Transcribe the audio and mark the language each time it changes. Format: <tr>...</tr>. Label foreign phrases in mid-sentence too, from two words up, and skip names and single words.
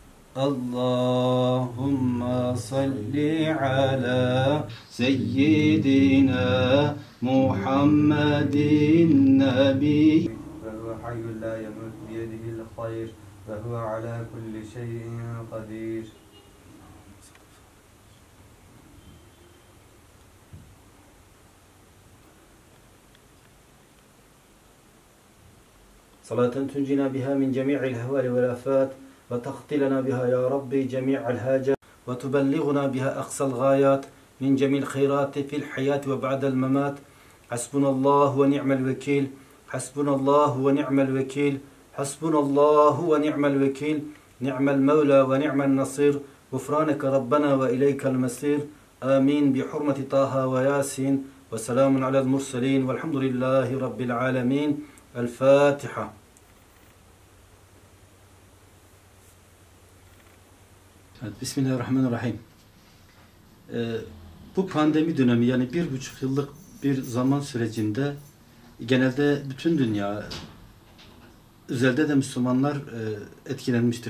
<ar>اللهم صل على سيدنا محمد النبي. وهو حي لا يموت بيده الخير وهو على كل شيء قدير. صلاة تنجينا بها من جميع الأهوال والآفات وتقضي لنا بها يا ربي جميع الحاجات وتبلغنا بها أقصى الغايات من جميع الخيرات في الحياة وبعد الممات. حسبنا الله ونعم الوكيل. حسبنا الله ونعم الوكيل. حسبنا الله ونعم الوكيل. نعم المولى ونعم النصير. غفرانك ربنا وإليك المصير. آمين بحرمة طه وياسين وسلام على المرسلين والحمد لله رب العالمين.</ar> <tr>El-Fatiha. Evet, Bismillahirrahmanirrahim. Bu pandemi dönemi, yani 1,5 yıllık bir zaman sürecinde genelde bütün dünya, özellikle de Müslümanlar etkilenmiştir.</tr>